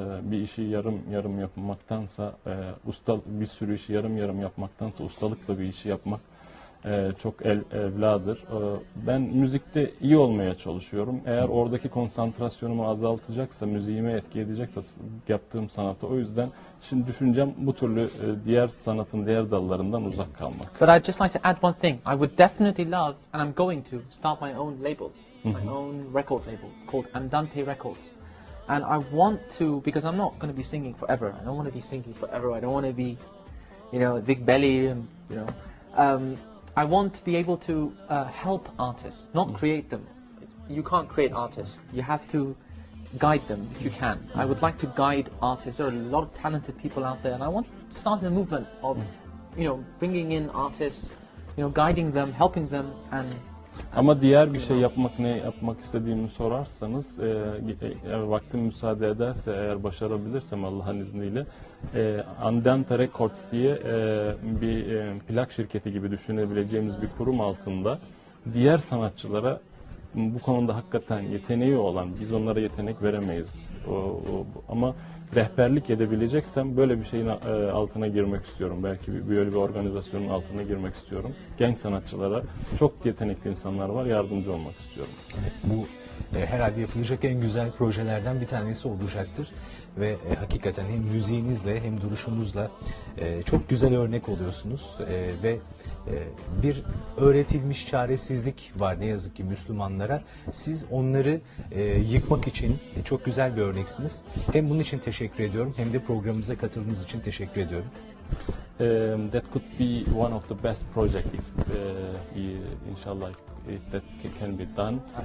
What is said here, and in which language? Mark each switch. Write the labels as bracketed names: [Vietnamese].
[Turkish] Bir işi yarım yapmaktansa, bir sürü işi yarım yapmaktansa ustalıkla bir işi yapmak çok evladır. Ben müzikte iyi olmaya çalışıyorum. Eğer oradaki konsantrasyonumu azaltacaksa, müziğime etki edecekse yaptığım sanata, o yüzden şimdi düşüncem bu türlü diğer sanatın diğer dallarından uzak kalmak. [English] But I'd just like to add one thing. I would definitely love, and I'm going to start my own label, my own record label called Andante Records. And I want to, because I'm not going to be singing forever. I don't want to be singing forever. I don't want to be, big belly and, I want to be able to help artists, not create them. You can't create artists. You have to guide them if you can. I would like to guide artists. There are a lot of talented people out there, and I want to start a movement of, bringing in artists, guiding them, helping them, and [Turkish] ama diğer bir şey ne yapmak istediğimi sorarsanız, eğer vaktim müsaade ederse, eğer başarabilirsem Allah'ın izniyle, Andante Records diye bir plak şirketi gibi düşünebileceğimiz bir kurum altında diğer sanatçılara bu konuda hakikaten yeteneği olan, biz onlara yetenek veremeyiz. Ama rehberlik edebileceksem böyle bir şeyin altına girmek istiyorum. Belki böyle bir organizasyonun altına girmek istiyorum. Genç sanatçılara, çok yetenekli insanlar var, yardımcı olmak istiyorum. Evet, bu herhalde yapılacak en güzel projelerden bir tanesi olacaktır. Ve hakikaten hem müziğinizle hem duruşunuzla çok güzel örnek oluyorsunuz. Ve bir öğretilmiş çaresizlik var ne yazık ki Müslümanlara. Siz onları yıkmak için çok güzel bir örneksiniz. Hem bunun için teşekkür ediyorum hem de programımıza katıldığınız için teşekkür ediyorum. [English] That could be one of the best project if inshallah that can be done.